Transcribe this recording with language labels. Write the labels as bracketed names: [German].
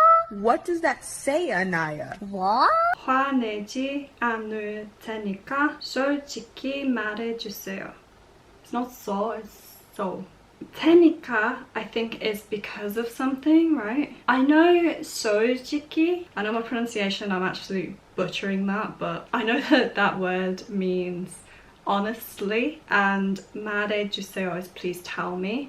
[English] What does that say, Anaya? [Korean] 화내지 않을 테니까 솔직히 말해주세요. [English] It's not so, it's so. 테니까, I think, is because of something, right? I know 솔직히, I know my pronunciation, I'm actually butchering that, but I know that that word means honestly, and 말해주세요 is please tell me.